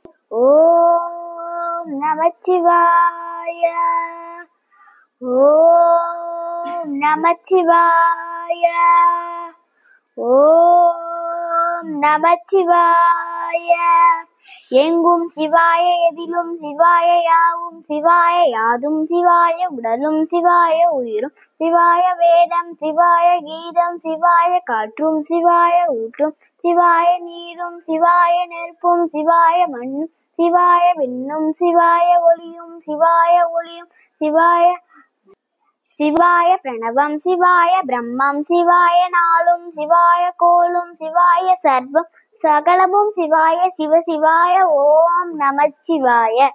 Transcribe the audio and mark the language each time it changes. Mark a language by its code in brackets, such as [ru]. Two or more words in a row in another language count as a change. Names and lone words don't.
[sa] ॐ नमः शिवाय. ॐ नमः शिवाय. ॐ नमः शिवाय. [ta] எங்கும் சிவாய எதிலும் சிவாய யாவும் சிவாய யாதும் சிவாய உடலும் சிவாய உயிரும் சிவாய வேதம் சிவாய கீதம் சிவாய காற்றும் சிவாய ஊற்றும் சிவாய நீரும் சிவாய நெருப்பும் சிவாய மண்ணும் சிவாய விண்ணும் சிவாய ஒளியும் சிவாய ஒளியும் சிவாய சிவாய பிரணவம் சிவாய பிரம்மம் சிவாய நாளும் சிவாய கோலும் சிவாய சர்வம் சகலமும் சிவாய சிவ சிவாய ஓம் நமச்சிவாய.